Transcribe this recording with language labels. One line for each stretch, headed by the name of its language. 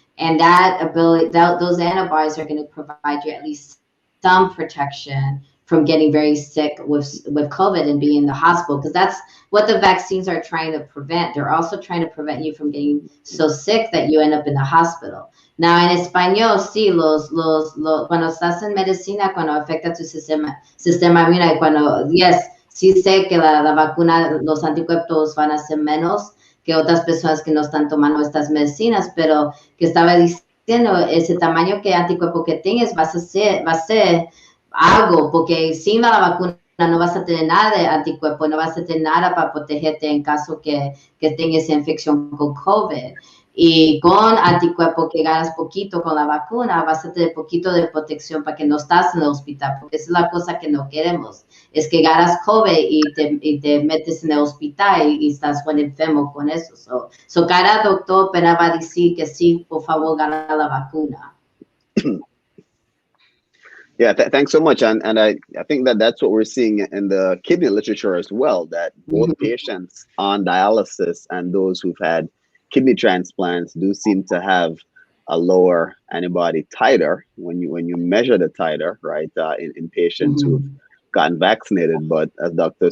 English: And that ability, those antibodies are going to provide you at least some protection from getting very sick with COVID and being in the hospital, because that's what the vaccines are trying to prevent. They're also trying to prevent you from getting so sick that you end up in the hospital.
Spanish: Now, en español, sí, cuando estás en medicina, cuando afecta tu sistema inmune, cuando, yes, sí sé que la vacuna, los anticuerpos van a ser menos que otras personas que no están tomando estas medicinas, pero que estaba diciendo, ese tamaño que anticuerpo que tengas va a ser algo, porque sin la vacuna no vas a tener nada de anticuerpo, no vas a tener nada para protegerte en caso que tengas infección con COVID. Y con anticuerpo que ganas poquito con la vacuna, vas a tener poquito de protección para que no estás en el hospital, porque esa es la cosa que no queremos, es que ganas COVID y te metes en el hospital y estás muy enfermo con eso. So cada doctor apenas va a decir que sí, por favor, gana la vacuna.
English: Yeah, thanks so much. And I think that that's what we're seeing in the kidney literature as well, that both patients on dialysis and those who've had kidney transplants do seem to have a lower antibody titer when you measure the titer, right, in patients who've gotten vaccinated. But as Dr.